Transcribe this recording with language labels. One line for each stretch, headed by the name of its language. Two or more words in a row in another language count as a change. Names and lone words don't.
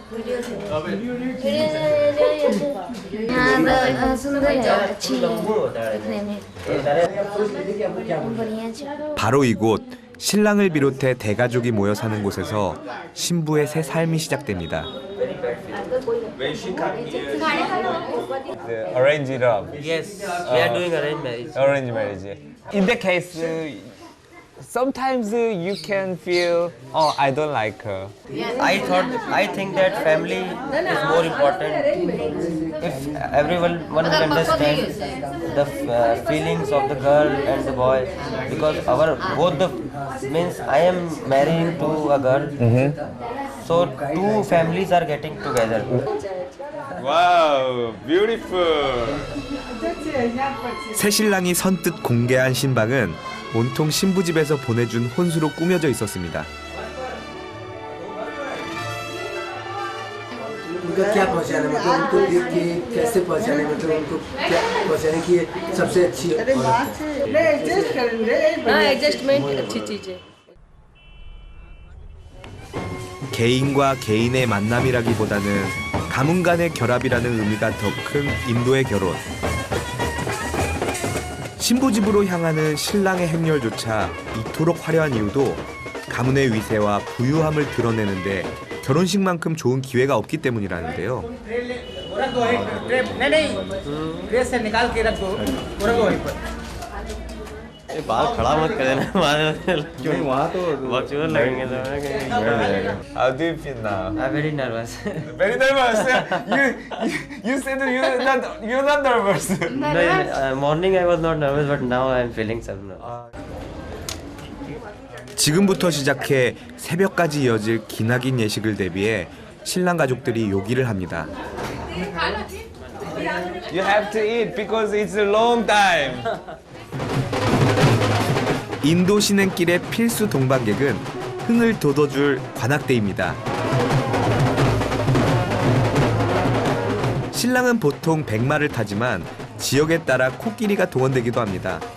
Korean: 바로 이곳 신랑을 비롯해 대가족이 모여 사는 곳에서 신부의 새 삶이 시작됩니다.
English: Arrange it up. Yes, we are doing arranged marriage. Arrange marriage. In that case, sometimes you can feel, oh, I don't like her. I think that family is more important. If everyone will understand the feelings of the girl and the boy, because means I am marrying to a girl, so two families are getting together. Wow, beautiful.
Korean: 새 신랑이 선뜻 공개한 신방은 온통 신부 집에서 보내준 혼수로 꾸며져 있었습니다.
Hindi: उनका क्या पहचान है मतलब उनको देख के कैसे पहचाने मतलब उनको क्या पहचाने कि सबसे अच्छी एडजस्टमेंट अच्छी चीज है.
Korean: 개인과 개인의 만남이라기보다는 가문 간의 결합이라는 의미가 더 큰 인도의 결혼. 신부 집으로 향하는 신랑의 행렬조차 이토록 화려한 이유도 가문의 위세와 부유함을 드러내는데 결혼식만큼 좋은 기회가 없기 때문이라는데요.
Hindi: बाहर खड़ा मत कर देना क्यों वहाँ तो वर्चुअल लगेंगे
English: How do you feel now? I'm very nervous. Very nervous. You said that you're not nervous. No, morning I was not nervous, but now I'm feeling some nervous.
Korean: 지금부터 시작해 새벽까지 이어질 기나긴 예식을 대비해 신랑 가족들이 요기를 합니다.
English: You have to eat because it's a long time.
Korean: 인도 신행길의 필수 동반객은 흥을 돋워줄 관악대입니다. 신랑은 보통 백마를 타지만 지역에 따라 코끼리가 동원되기도 합니다.